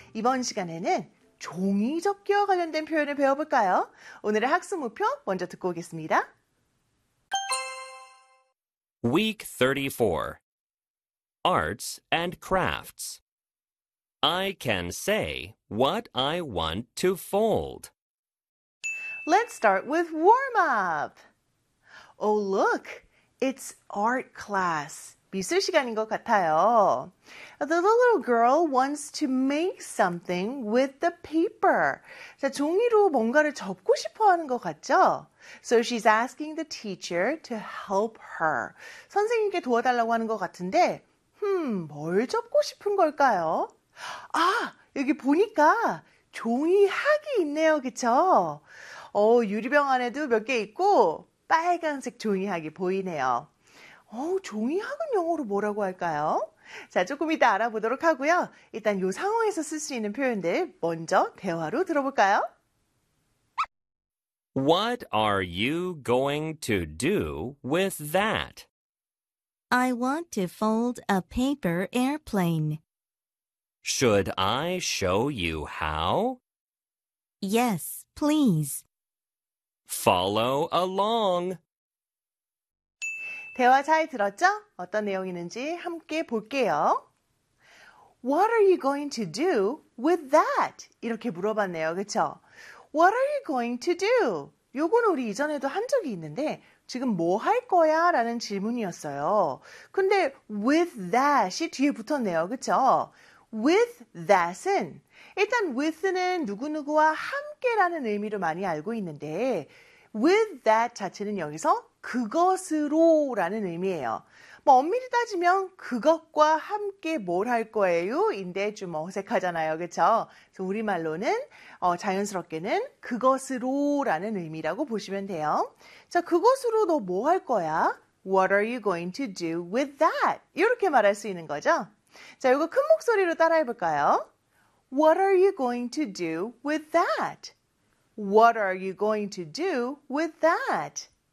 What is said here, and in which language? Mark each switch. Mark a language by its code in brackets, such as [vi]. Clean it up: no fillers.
[ko] 이번 시간에는 종이 접기와 관련된 표현을 배워볼까요? 오늘의 학습 목표 먼저 듣고 오겠습니다. [en] Week 34 Arts and Crafts I can say what I want to fold. Let's start with warm-up. Oh, look, it's art class. [ko] 미술 시간인 것 같아요. [en] The little girl wants to make something with the paper. [ko] 자, 종이로 뭔가를 접고 싶어 하는 것 같죠? [en] So she's asking the teacher to help her. [ko] 선생님께 도와달라고 하는 것 같은데, 뭘 접고 싶은 걸까요? 아, 여기 보니까 종이학이 있네요, 그쵸? 유리병 안에도 몇 개 있고 빨간색 종이학이 보이네요. 종이학은 영어로 뭐라고 할까요? 자, 조금 이따 알아보도록 하고요. 일단 요 상황에서 쓸 수 있는 표현들 먼저 대화로 들어볼까요? [en] What are you going to do with that? I want to fold a paper airplane. Should I show you how? Yes, please. Follow along. [ko] 대화 잘 들었죠? 어떤 내용인지 함께 볼게요. [en] What are you going to do with that? [ko] 이렇게 물어봤네요, 그쵸? [en] What are you going to do? [ko] 요건 우리 이전에도 한 적이 있는데 지금 뭐 할 거야? 라는 질문이었어요. 근데 [en] with that [ko] 이 뒤에 붙었네요, 그쵸? With that은 일단 with는 누구누구와 함께라는 의미로 많이 알고 있는데 with that 자체는 여기서 그것으로라는 의미예요. 뭐 엄밀히 따지면 그것과 함께 뭘 할 거예요? 인데 좀 어색하잖아요. 그렇죠? 그래서 우리말로는 자연스럽게는 그것으로라는 의미라고 보시면 돼요. 자, 그것으로 너 뭐 할 거야? [en] What are you going to do with that? [ko] 이렇게 말할 수 있는 거죠. 자, 이거 큰 목소리로 따라해 볼까요? [en] What are you going to do with that? What are you going to do with that?